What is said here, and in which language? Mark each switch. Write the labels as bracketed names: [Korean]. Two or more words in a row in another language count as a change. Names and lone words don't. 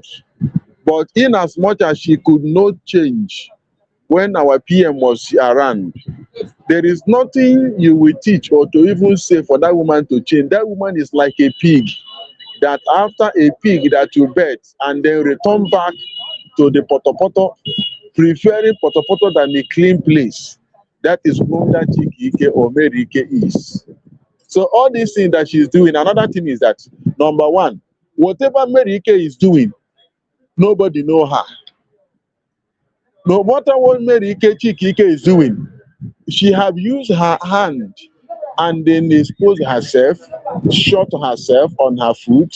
[English] But in as much as she could not change when our PM was around, there is nothing you will teach or to even say for that woman to change. That woman is like a pig, that after a pig that you bet and then return back to the potopoto, preferring potopoto than a clean place. That is what that Chike or Merike is. So all these things that she's doing, another thing is that, number one, whatever Merike is doing, nobody know her. No matter what Merike Chike is doing, she have used her hand and then exposed herself, shot herself on her foot.